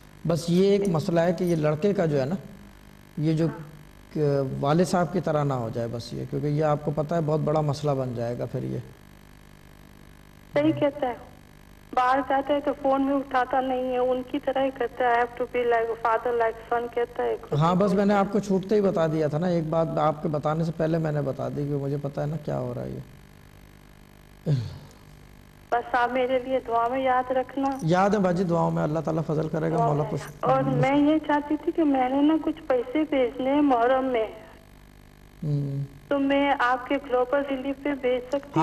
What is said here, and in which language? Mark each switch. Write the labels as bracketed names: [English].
[Urdu] بس یہ ایک مسئلہ ہے کہ یہ لڑکے کا جو ہے نا یہ جو والد صاحب کی طرح نہ ہو جائے بس یہ، کیونکہ یہ آپ کو پتہ ہے بہت بڑا مسئلہ بن جائے گا پھر. یہ صحیح کہتا ہے، باہر جاتا ہے تو فون میں اٹھاتا نہیں ہے، ان کی طرح ہی کرتا ہے. [English] I have to be like father like son [Urdu] کہتا ہے. ہاں بس میں نے آپ کو چھوٹتے ہی بتا دیا تھا نا، ایک بات آپ کے بتانے سے پہلے میں نے بتا دی کہ مجھے پتا ہے نا کیا ہو رہا ہے. یہ بس آپ میرے لیے دعا میں یاد رکھنا. یاد ہے باجی، دعاؤں میں اللہ تعالیٰ فضل کرے گا. مولا خوش. اور میں یہ چاہتی تھی کہ میں نے نا کچھ پیسے بھیجنے ہیں محرم میں، تو میں آپ کے گلوبل ریلیف پہ بھیج سکتی ہوں؟